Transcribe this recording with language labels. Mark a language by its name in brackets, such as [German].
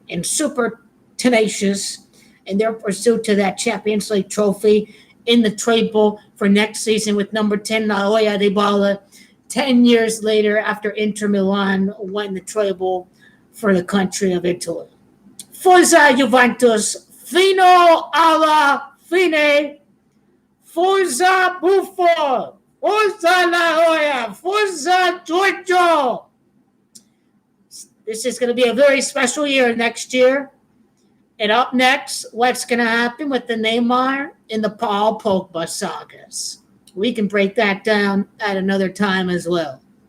[English] and super tenacious in their pursuit to that Champions League trophy in the treble for next season with number 10, Joya Dibala, 10 years later after Inter Milan won the treble for the country of Italy. [Italian] Forza Juventus, fino alla fine, Forza Buffo, Forza La Joya, Forza Giorgio. [English] This is going to be a very special year next year. And up next, what's going to happen with the Neymar and the Paul Pogba sagas? We can break that down at another time as well.